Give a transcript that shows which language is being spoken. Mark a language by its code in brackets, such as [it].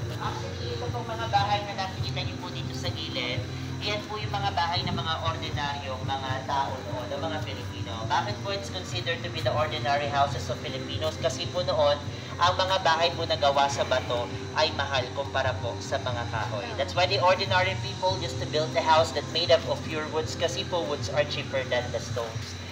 [tl] Actually, ito pong mga bahay na nakikita niyo po dito sa gilid, iyan po yung mga bahay ng mga ordinaryong mga tao noon, ng mga Pilipino. Bakit po [en] it's considered to be the ordinary houses of Filipinos? [tl] Kasi po noon, ang mga bahay po na gawa sa bato ay mahal kumpara po sa mga kahoy. [en] That's why the ordinary people used to build a house that made up of pure woods [tl] kasi po [en] woods are cheaper than the stones.